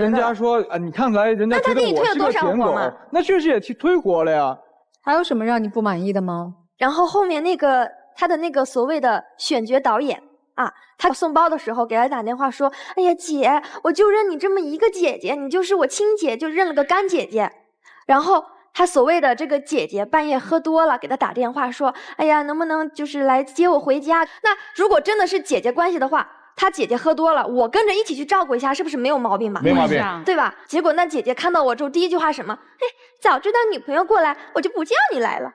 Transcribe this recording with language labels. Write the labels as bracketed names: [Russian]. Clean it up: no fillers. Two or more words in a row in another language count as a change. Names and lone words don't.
[Chinese] 人家說你看來人家覺得我是個舔狗，那確實也推活了呀。還有什麼讓你不滿意的嗎？然後後面那個他的那個所謂的選角導演啊，他送包的時候給他打電話說：“哎呀姐，我就認你這麼一個姐姐，你就是我親姐，就認了個乾姐姐。” 然後他所謂的這個姐姐半夜喝多了，給他打電話說：“哎呀，能不能就是來接我回家？” 那如果真的是姐姐關係的話，他姐姐喝多了，我跟着一起去照顧一下，是不是沒有毛病吧？沒毛病，對吧？結果那姐姐看到我之後，第一句話什麼？哎，早知道女朋友過來，我就不叫你來了。